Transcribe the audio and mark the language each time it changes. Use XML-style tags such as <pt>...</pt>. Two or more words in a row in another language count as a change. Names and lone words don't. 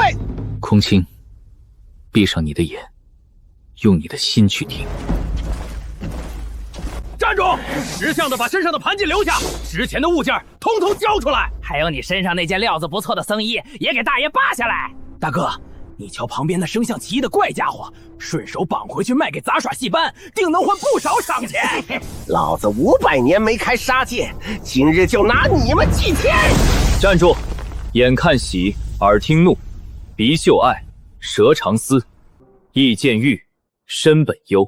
<zh>空青，閉上你的眼，用你的心去聽。站住！識相的把身上的盤纏留下，值錢的物件通通交出來。還有你身上那件料子不錯的僧衣，也給大爺扒下來。大哥，你瞧旁邊那生相奇異的怪家伙，順手綁回去賣給雜耍戲班，定能換不少賞錢。老子500年沒開殺戒，今日就拿你們祭天！站住！眼看喜，耳聽怒，鼻嗅愛，舌嘗絲，意見欲，身本憂。</zh>